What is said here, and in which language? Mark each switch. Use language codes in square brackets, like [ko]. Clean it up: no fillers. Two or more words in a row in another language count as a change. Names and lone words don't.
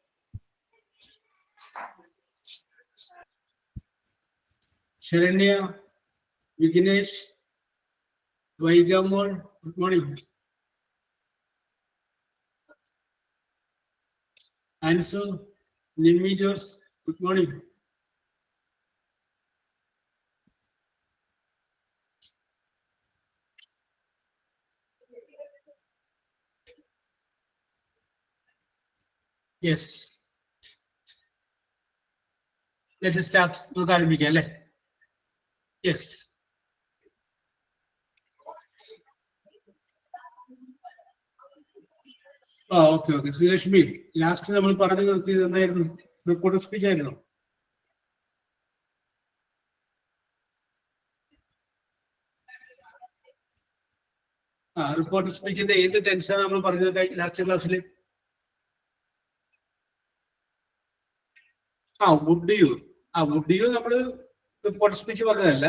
[en] Sharanya, Vignesh, Vaigamon, good morning. Ansu, Nimijos, good morning. Yes. Let us start. Yes. Okay, okay. [ml] Srilashmi, last നമ്മൾ പറഞ്ഞു നിർത്തിയത് എന്തായിരുന്നു? [en] report speech [ml] ആയിരുന്നു. [en] report speech-ന്റെ [ml] ഏത് ടെൻസാണ് നമ്മൾ പറഞ്ഞത് [en] last class-ിൽ? would you [ml] നമ്മൾ [en] report speech [ml] പറഞ്ഞതല്ല.